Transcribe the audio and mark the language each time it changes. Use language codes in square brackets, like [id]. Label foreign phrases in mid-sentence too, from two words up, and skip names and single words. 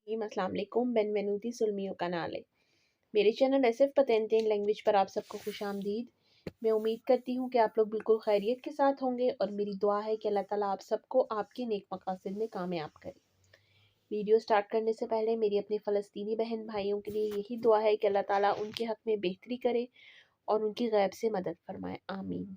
[ar] السلام عليكم, [it] benvenuti sul mio canale. [hi] मेरे चैनल एसएफ पतेंते लैंग्वेज पर आप सबको खुशामदीद। मैं उम्मीद करती हूँ कि आप लोग बिल्कुल खैरियत के साथ होंगे और मेरी दुआ है कि अल्लाह ताला आप सबको आपके नेक मकासद में कामयाब करे। वीडियो स्टार्ट करने से पहले मेरी अपने फ़लस्तीनी बहन भाइयों के लिए यही दुआ है कि अल्लाह ताला उनके हक़ में बेहतरी करे और उनकी गैब से मदद फरमाए, आमीन।